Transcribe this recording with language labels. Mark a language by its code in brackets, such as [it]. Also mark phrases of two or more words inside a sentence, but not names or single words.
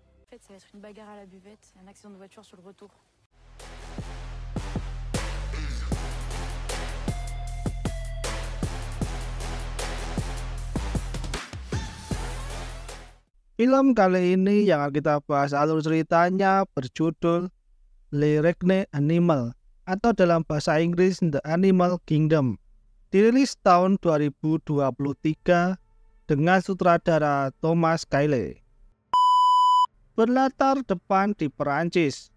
[fr] fait, ça va être une bagarre à la buvette, un accident de voiture sur le retour. [id] Film kali ini yang akan kita bahas alur ceritanya berjudul Lyric Animal atau dalam bahasa Inggris The Animal Kingdom. Dirilis tahun 2023 dengan sutradara Thomas Kailey. Berlatar depan di Perancis.